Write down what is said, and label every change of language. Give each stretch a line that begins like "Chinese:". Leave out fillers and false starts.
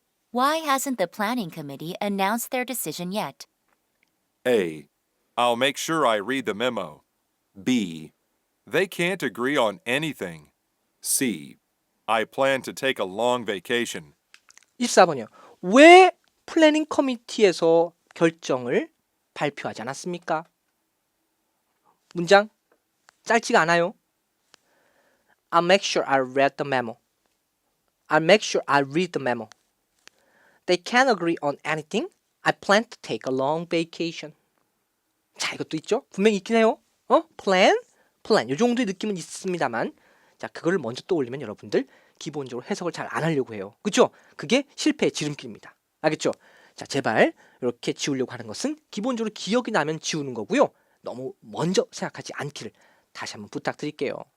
English: Why hasn't the planning committee announced their decision yet? A, I'll make sure I read the memo. B, They can't agree on anything. C. I plan to take a long vacation.
Korean: 24번이요. 왜 플래닝 커미티에서 결정을 발표하지 않았습니까? 문장 짧지가 않아요.
English: I'll make sure I read the memo. I'll make sure I read the memo. They can't agree on anything. I plan to take a long vacation.
Korean: 자, 이것도 있죠? 분명히 있긴 해요. plan? 이 정도의 느낌은 있습니다만 자, 그걸 먼저 떠올리면 여러분들 기본적으로 해석을 잘 안 하려고 해요. 그렇죠? 그게 실패의 지름길입니다. 알겠죠? 자, 제발 이렇게 지우려고 하는 것은 기본적으로 기억이 나면 지우는 거고요. 너무 먼저 생각하지 않기를 다시 한번 부탁드릴게요.